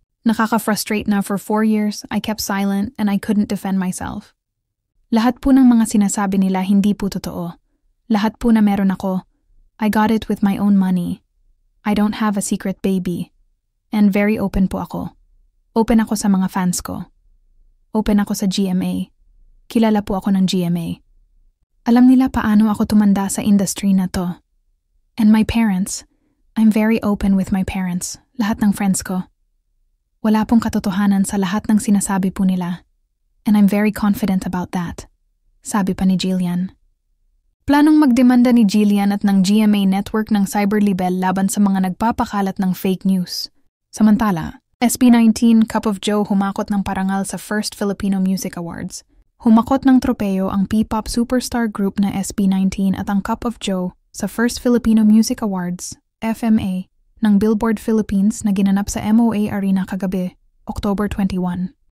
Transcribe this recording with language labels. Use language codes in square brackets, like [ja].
[tl] Nakaka-frustrate na [en] for 4 years, I kept silent and I couldn't defend myself. [tl] Lahat po ng mga sinasabi nila hindi po totoo. Lahat po na meron ako, [en] I got it with my own money. I don't have a secret baby. [tl] And very open po ako. Open ako sa mga fans ko. Open ako sa GMA. Kilala po ako ng GMA. Alam nila paano ako tumanda sa industry na to. [en] And my parents, I'm very open with my parents, [tl] lahat ng friends ko. Wala pong katotohanan sa lahat ng sinasabi po nila. [en] And I'm very confident about that, [tl] sabi pa ni Jillian. Planong magdemanda ni Jillian at ng GMA network ng cyberlibel laban sa mga nagpapakalat ng fake news. Samantala, SB19 Cup of Joe humakot ng parangal sa First Filipino Music Awards. Humakot ng tropeo ang P-pop superstar group na SB19 at ang Cup of Joe sa First Filipino Music Awards, FMA, ng Billboard Philippines na ginanap sa MOA Arena kagabi, October 21.